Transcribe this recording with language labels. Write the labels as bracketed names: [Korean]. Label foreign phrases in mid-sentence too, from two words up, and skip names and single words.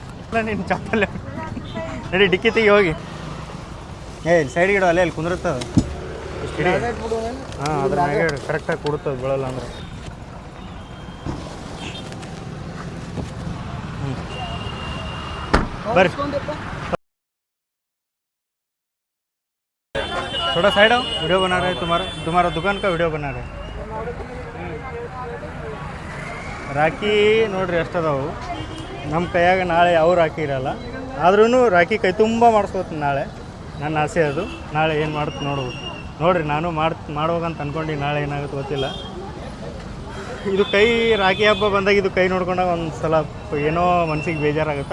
[Kannada] ನೀನು ಚಪ್ಪಲ್ಲ ನಡಿ, ಡಿಕ್ಕಿ ತೆಗಿ ಹೋಗಿ. ಇಲ್ಲಿ ಸೈಡ್ ಗಿಡ ಅಲ್ಲೇ ಅಲ್ಲಿ ಕುಂದಿರ್ತದೆ. ಹಾಂ, ಅದ್ರ ಮ್ಯಾಗೆ ಕರೆಕ್ಟಾಗಿ ಕೊಡುತ್ತದೆ, ಬೀಳಲ್ಲ ಅಂದ್ರೆ. [Hindi] ಬರ್ರಿ थोड़ा साइड आओ, वीडियो बना रहे हैं. तुम्हारा दुकान का वीडियो बना रहे हैं. [Kannada] ರಾಖಿ ನೋಡ್ರಿ ಎಷ್ಟದಾವು ನಮ್ಮ ಕೈಯಾಗ. ನಾಳೆ ಯಾವ ರಾಖಿ ಇರಲ್ಲ, ಆದ್ರೂ ರಾಖಿ ಕೈ ತುಂಬ ಮಾಡಿಸ್ಕೋತೀನಿ ನಾಳೆ. ನನ್ನ ಆಸೆ ಅದು. ನಾಳೆ ಏನು ಮಾಡುತ್ತೆ ನೋಡ್ರಿ. ನಾನು ಮಾಡ್ಬೇಕಂತ ಅಂದ್ಕೊಂಡು ನಾಳೆ ಏನಾಗುತ್ತೆ ಗೊತ್ತಿಲ್ಲ. ಇದು ಕೈ ರಾಖಿ ಹಬ್ಬ ಬಂದಾಗ ಇದು ಕೈ ನೋಡ್ಕೊಂಡಾಗ ಒಂದು ಸಲ ಏನೋ ಮನ್ಸಿಗೆ ಬೇಜಾರಾಗುತ್ತೆ.